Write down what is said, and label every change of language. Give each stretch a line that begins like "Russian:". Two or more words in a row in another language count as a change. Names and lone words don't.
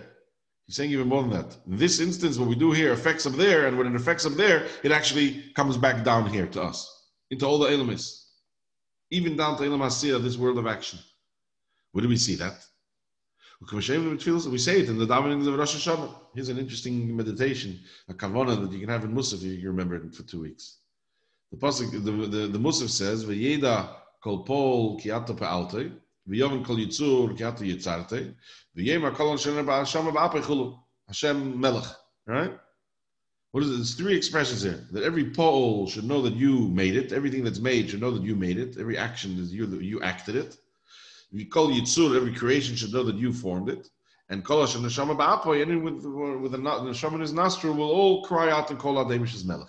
English: He's saying even more than that. In this instance, what we do here affects up there, and when it affects up there, it actually comes back down here to us, into all the elements, even down to
Hebrew: עולם העשייה,
English: this world of action. Where do we see that? We say it in the davenings of Rosh Hashanah. Here's an interesting meditation, a kavanah that you can have in Musaf if you can remember it for 2 weeks. The pasuk, the Musaf says,
Hebrew: "וידע כל פעול כי אתה פעלתו, ויבין כל יצור כי אתה יצרתו, ויאמר כל השם באפו כולו, השם מלך."
English: Right? What is it? There's 3 expressions here. That every pol should know that you made it. Everything that's made should know that you made it. Every action is you acted it. We call Yitzur, every creation should know that you formed it.
Hebrew: And כל השם נשמה באפו,
English: anyone with the Neshama in his nostril will all cry out and call out
Hebrew: דוויש מלך.